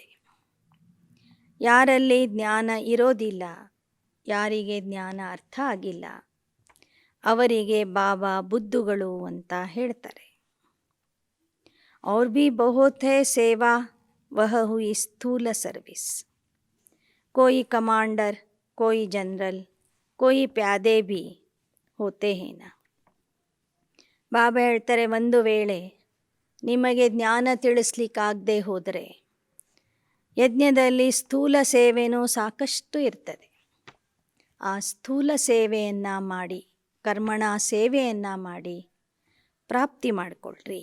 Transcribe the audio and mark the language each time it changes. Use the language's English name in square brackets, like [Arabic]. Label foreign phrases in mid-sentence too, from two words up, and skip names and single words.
[Kannada] ಯಾರಲ್ಲಿ ಜ್ಞಾನ ಇರೋದಿಲ್ಲ, ಯಾರಿಗೆ ಜ್ಞಾನ ಅರ್ಥ ಆಗಿಲ್ಲ ಅವರಿಗೆ ಬಾಬಾ ಬುದ್ಧುಗಳು ಅಂತ ಹೇಳ್ತಾರೆ. [Hindi] और भी बहुत है सेवा वह हुई स्थूल सर्विस. कोई कमांडर, कोई जनरल, कोई प्यादे भी होते हैं ना. [Kannada] ಬಾಬಾ ಹೇಳ್ತಾರೆ, ಒಂದು ವೇಳೆ ನಿಮಗೆ ಜ್ಞಾನ ತಿಳಿಸ್ಲಿಕ್ಕಾಗದೆ ಹೋದರೆ ಯಜ್ಞದಲ್ಲಿ ಸ್ಥೂಲ ಸೇವೆನೂ ಸಾಕಷ್ಟು ಇರ್ತದೆ. ಆ ಸ್ಥೂಲ ಸೇವೆಯನ್ನು ಮಾಡಿ, ಕರ್ಮಣ ಸೇವೆಯನ್ನು ಮಾಡಿ ಪ್ರಾಪ್ತಿ ಮಾಡಿಕೊಳ್ಳ್ರಿ.